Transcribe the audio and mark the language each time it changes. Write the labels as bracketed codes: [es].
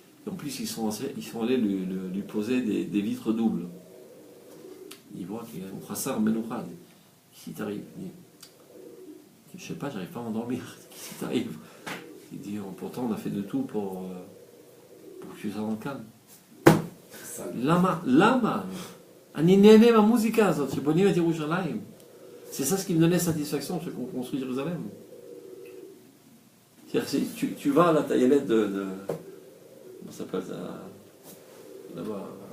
[fr] Et en plus, ils sont allés lui poser des vitres doubles. Il voit qu'il y a un [he] chassar menouchad. [fr] Ici, t'arrives. Je sais pas, j'arrive pas à m'endormir. Qu'est-ce qui t'arrive? Il dit, pourtant on a fait de tout pour que tu sois dans le calme. Lama. [he] אני נהנה מהמוזיקה הזאת, שבונים את ירושלים. [fr] C'est ça ce qui me donnait satisfaction, ceux qui ont construit Jérusalem. C'est-à-dire, tu vas à la taillelette de comment ça s'appelle ça? Là-bas.